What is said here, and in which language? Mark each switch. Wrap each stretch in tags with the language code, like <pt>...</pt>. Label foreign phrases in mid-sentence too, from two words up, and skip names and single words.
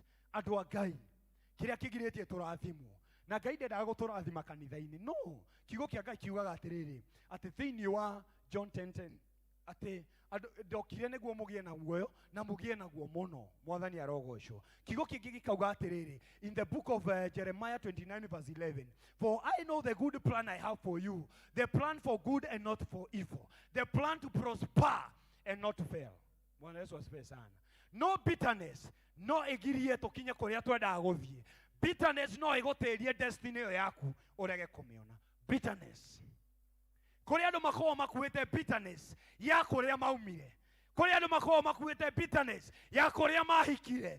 <ki>Andũ a Ngai kĩrĩa kĩgirĩtie tũrathimwo na Ngai ndendaga gũtũrathima kanitha-inĩ. No, kiugo kĩa Ngai kiugaga atĩrĩrĩ atĩ thĩinĩ wa John 10:10 atĩ ndokire nĩguo mũgĩe na muoyo na mũgĩe naguo mũno. Mwathani arogocwo. Kiugo kĩngĩ gĩkauga atĩrĩrĩ</ki> <en>in the book of Jeremiah 29:11, for I know the good plan I have for you, the plan for good and not for evil, the plan to prosper and not to fail.</en> <sw>Bwana Yesu asifiwe sana.</sw> <ki>No bitterness no ĩgirie tũkinye kũrĩa twendaga gũthiĩ. Bitterness no ĩgũtĩrie destiny ĩyo yaku ũrege kũmĩona. Bitterness. Kuri andũ makoragwo makuĩte bitterness ya kũrĩa maumire. Kuri andũ makoragwo makuĩte bitterness ya kũrĩa mahikire.</ki>